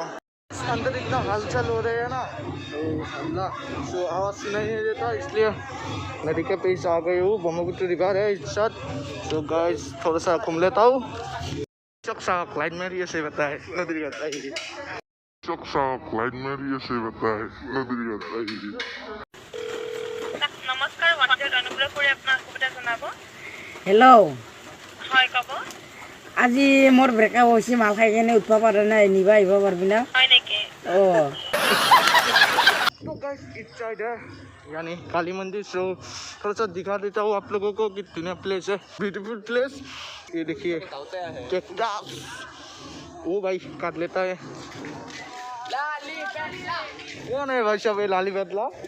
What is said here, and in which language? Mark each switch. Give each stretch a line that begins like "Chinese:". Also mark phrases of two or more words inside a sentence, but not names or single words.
Hindi: अंदर इतना हलचल हो रहे है ना, तो अल्लाह तो आवाज़ सुनाई नहीं देता, इसलिए नदी के बीच आ गई हूँ। ब्रह्मपुत्र रिवर है इस साथ। तो गाइस थोड़ा सा घूम लेता हूँ। लाइन में से बताए नदी बताइए लाइन में से बताए नदी बताइए।
Assamese: নমস্কাৰ, বাহিৰত অনুগ্ৰহ কৰি আপোনাৰ অসুবিধা জনাব। হেল্ল' হয় ক'ব। আজি মোৰ ব্ৰেকআপ হৈছে, মাল খাই কেনে উঠিব পৰা নাই, নিবা আহিব পাৰিবি না? হয় নেকি? অঁ
Hindi: तो गाइस इस साइड है यानी काली मंदिर। सो थोड़ा सा दिखा देता हूँ आप लोगों को कितना प्लेस है,
English: beautiful place.
Hindi: ये देखिए कैक्टस, ओ भाई काट लेता है। कौन है भाई साहब ये लाली बदला?